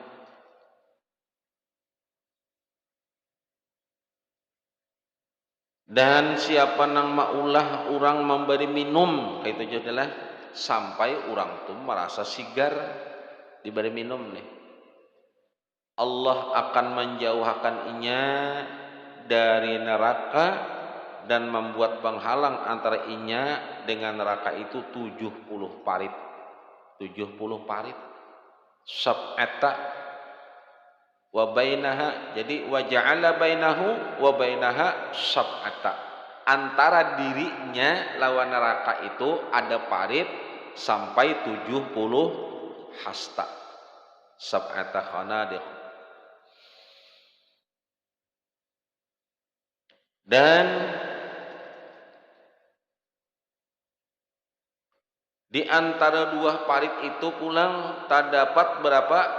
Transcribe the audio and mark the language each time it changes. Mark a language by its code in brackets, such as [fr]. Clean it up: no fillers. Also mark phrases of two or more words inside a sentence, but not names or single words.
[bjn] Dan siapa nang maulah orang memberi minum, itu adalah sampai orang tu merasa sigar diberi minum nih, Allah akan menjauhkan inya dari neraka dan membuat penghalang antara inya dengan neraka itu 70 parit. [ar] 70 parit سبعة وبينها, jadi وجعل بينه وبينها سبعة, [bjn] antara dirinya lawan neraka itu ada parit sampai 70 hasta, [ar] سبعة خنادق. [bjn] Dan di antara dua parit itu pulang terdapat berapa?